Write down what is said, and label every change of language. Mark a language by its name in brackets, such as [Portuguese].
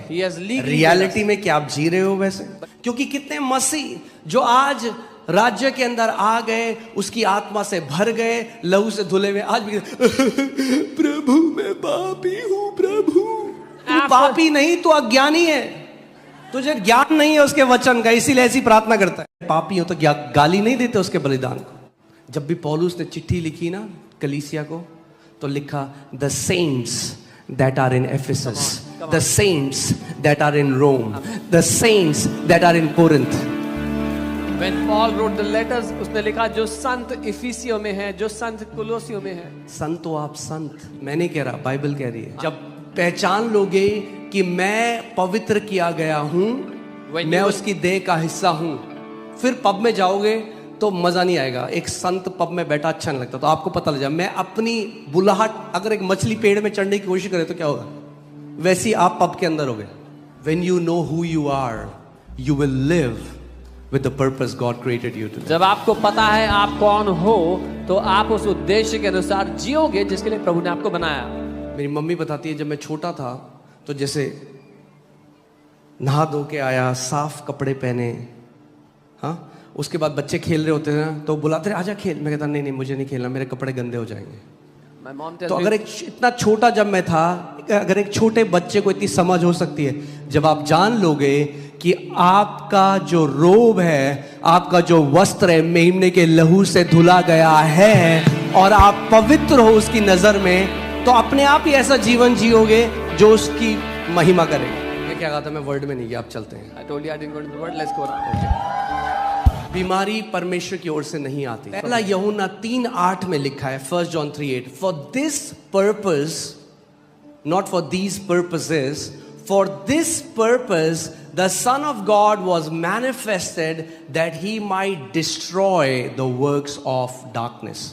[Hindi] Reality में क्या आप जी रहे हो वैसे? क्योंकि कितने मसीह जो आज राज्य के अंदर आ गए, उसकी आत्मा से भर गए, लहू से धुले हुए, आज भी प्रभु मैं पापी हूं, प्रभु। तू पापी नहीं, तू अज्ञानी है, तुझे ज्ञान नहीं है उसके वचन का, इसीलिए ऐसी प्रार्थना करता है। पापी हो तो गाली नहीं देते उसके बलिदान को। जब भी पौलुस ने चिट्ठी लिखी ना कलीसिया को, तो लिखा [English] The saints that are in Ephesus, the saints that are in Rome, the saints that are in Corinth. When Paul wrote the letters, [Hindi] उसने लिखा जो संत इफिसियों में है, जो संत कुलोसियों में है। संत तो आप संत, मैं नहीं कह रहा, बाइबल कह रही है। जब पहचान लोगे कि मैं पवित्र किया गया हूं, मैं उसकी देह का हिस्सा हूं, फिर पब में जाओगे तो मजा नहीं आएगा। एक संत पब में बैठा अच्छा नहीं लगता, तो आपको पता लग जाए मैं अपनी बुलाहट, अगर एक मछली पेड़ में चढ़ने की कोशिश करे तो क्या होगा, वैसे आप पब के अंदर होगे। [English] When you know who you are, you will live with the purpose God created you to. [Hindi] जब आपको पता है आप कौन हो, तो आप उस उद्देश्य के अनुसार जियोगे जिसके लिए प्रभु ने आपको बनाया। मेरी मम्मी बताती है, जब मैं छोटा था तो जैसे नहा धो के आया, साफ कपड़े पहने, हाँ, उसके बाद बच्चे खेल रहे होते हैं तो बुलाते रहे, आजा खेल। मैं कहता नहीं नहीं मुझे नहीं खेलना, मेरे कपड़े गंदे हो जाएंगे। तो अगर एक इतना छोटा जब मैं था, अगर एक छोटे बच्चे को इतनी समझ हो सकती है, जब आप जान लोगे कि आपका जो रोब है, आपका जो वस्त्र है, मेमने के लहू से धुला गया है और आप पवित्र हो उसकी नजर में, तो अपने आप ही ऐसा जीवन जियोगे जो उसकी महिमा करेगा। मैं क्या कहा था, मैं वर्ड में नहीं गया, आप चलते हैं। [English] I told you I didn't go into the word, let's go now. [Hindi] बीमारी परमेश्वर की ओर से नहीं आती। पहला यूहन्ना 3:8 में लिखा है, [English] 1 John 3:8, for this purpose, not for these purposes, for this purpose the son of God was manifested that he might destroy the works of darkness.